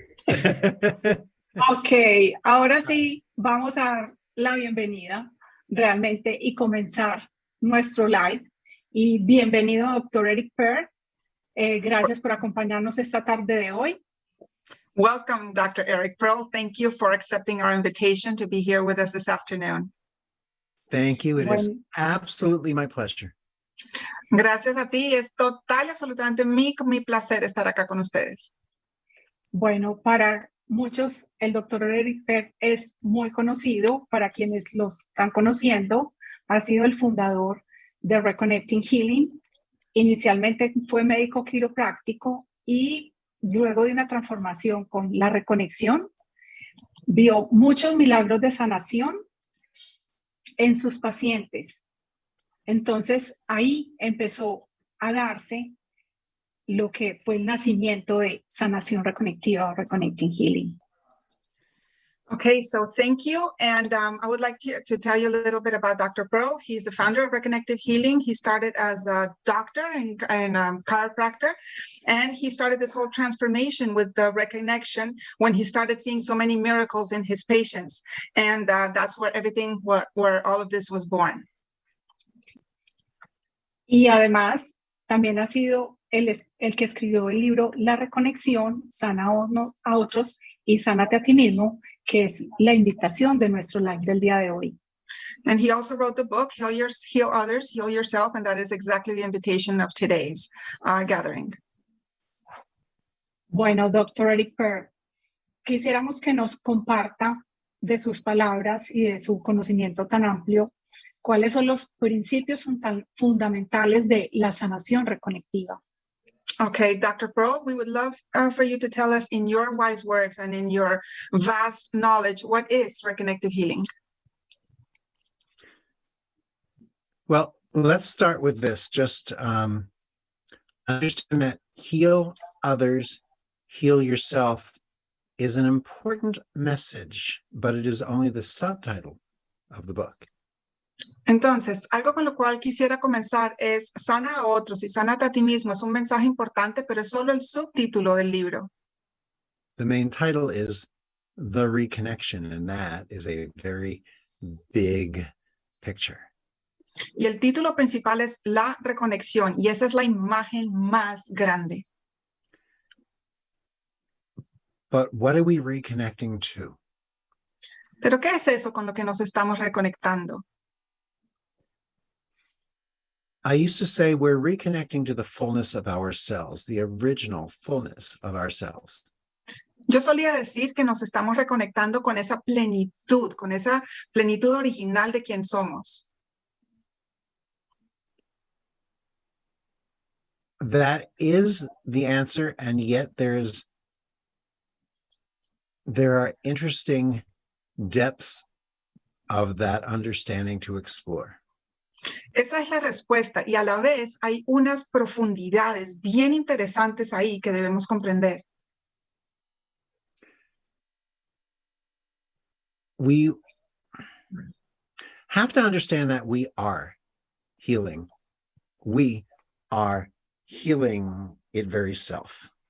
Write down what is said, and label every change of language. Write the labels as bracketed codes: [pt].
[en] perfectly. [es] ok, ahora sí vamos a dar la bienvenida realmente y comenzar nuestro live. Y bienvenido, doctor Eric Per. Gracias por acompañarnos esta tarde de hoy. [en] Welcome, Dr. Eric Pearl. Thank you for accepting our invitation to be here with us this afternoon. Thank you. It is [es] Bueno, [en] absolutely my pleasure. [es] Gracias a ti. Es total y absolutamente mi placer estar acá con ustedes. bueno, para muchos el doctor Eric Per es muy conocido, para quienes los están conociendo, ha sido el fundador de Reconnecting Healing. Inicialmente fue médico quiropráctico y luego de una transformación con la reconexión, vio muchos milagros de sanación en sus pacientes. Entonces ahí empezó a darse lo que fue el nacimiento de Sanación Reconectiva o Reconnecting Healing. [en] Okay, so thank you. And I would like to tell you a little bit about Dr. Pearl. He's the founder of Reconnective Healing. He started as a doctor and chiropractor, and he started this whole transformation with the Reconexion when he started seeing so many miracles in his patients. And that's where everything, where all of this was born. [es] Y además también ha sido el que escribió el libro La Reconexión, sana a otros y sánate a ti mismo, que es la invitación de nuestro live del día de hoy. [en] And he also wrote the book, Heal Others, Heal Yourself, and that is exactly the invitation of today's gathering. [es] Bueno, doctor Eric Per, quisiéramos que nos comparta de sus palabras y de su conocimiento tan amplio, cuáles son los principios fundamentales de la sanación reconectiva. [en] Okay, Dr. Pearl, we would love for you to tell us in your wise words and in your vast knowledge, what is reconnective healing? Well, let's start with this. Just understand that heal others, heal yourself is an important message, but it is only the subtitle of the book. [es] Entonces, algo con lo cual quisiera comenzar es sana a otros y sánate a ti mismo. Es un mensaje importante, pero es solo el subtítulo del libro. [en] The main title is The Reconnection, and that is a very big picture. [es] Y el título principal es La Reconexión, y esa es la imagen más grande. [en] But what are we reconnecting to? [es] ¿Pero qué es eso con lo que nos estamos reconectando? [en] I used to say we're reconnecting to the fullness of ourselves, the original fullness of ourselves. [es] Yo solía decir que nos estamos reconectando con esa plenitud original de quién somos. [en] That is the answer, and yet there are interesting depths of that understanding to explore. [es] Esa es la respuesta, y a la vez hay unas profundidades bien interesantes ahí que debemos comprender. [en] We have to understand that we are healing. We are healing it very self.